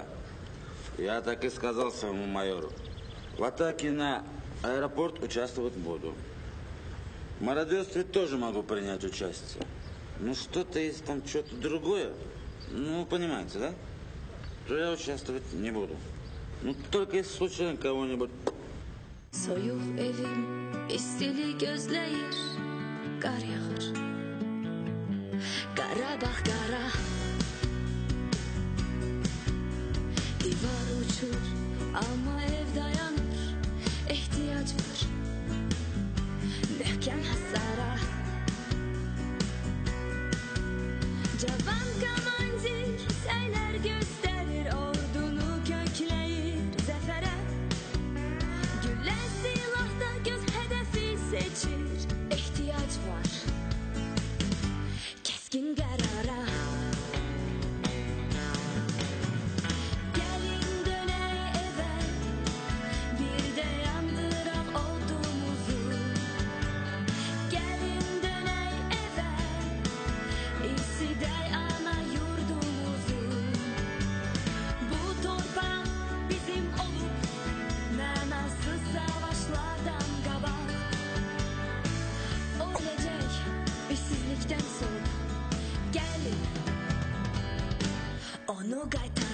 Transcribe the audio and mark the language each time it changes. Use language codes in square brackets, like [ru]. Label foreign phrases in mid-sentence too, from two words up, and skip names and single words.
[ru] Я так и сказал своему майору. В атаке на аэропорт участвовать буду. В мародерстве тоже могу принять участие. Ну что-то есть там, что-то другое. Ну, понимаете, да? То я участвовать не буду. Ну, только если случайно кого-нибудь... [az] Soyuq evim istili gözləyir, qar yağır. Qarabağ qara, divar uçur, amma ev dayanır, ehtiyac var, möhkəm hasara. Cavan komandir səylər göstərir, ordunu kökləyir zəfərə. [tr] Güller silahda göz hedefi seçir, ihtiyaç var keskin karara. Gelin döney eve, bir de yandırak odumuzu. Gelin döney eve, isidey ana yurdumuzu. [az] Bu torpaq bizim olup mənasız savaşlardan qabaq. O öləcək işsizlikdən soğuk. Gəlin onu qaytar.